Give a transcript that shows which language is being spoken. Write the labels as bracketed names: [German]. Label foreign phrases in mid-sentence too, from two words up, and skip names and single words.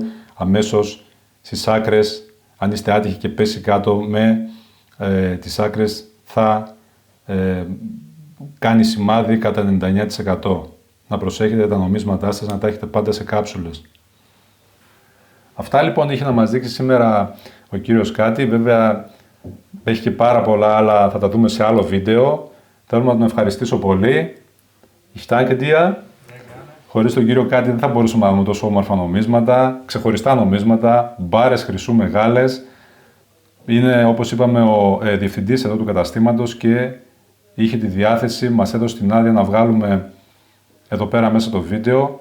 [Greek] Αμέσως στις άκρες, αν είστε άτυχοι και πέσει κάτω με τις άκρες, θα κάνει σημάδι κατά 99%. Να προσέχετε τα νομίσματά σας, να τα έχετε πάντα σε κάψουλες. Αυτά λοιπόν είχε να μας δείξει σήμερα ο κύριος Κάτι. Βέβαια έχει και πάρα πολλά άλλα, θα τα δούμε σε άλλο βίντεο. Θέλω να τον ευχαριστήσω πολύ. [German] Ich danke dir. [Greek] Χωρίς τον κύριο Κάτι δεν θα μπορούσαμε να δούμε τόσο όμορφα νομίσματα, ξεχωριστά νομίσματα, μπάρες χρυσού μεγάλες. Είναι, όπως είπαμε, ο διευθυντής εδώ του καταστήματος και είχε τη διάθεση, μας έδωσε την άδεια να βγάλουμε εδώ πέρα μέσα το βίντεο.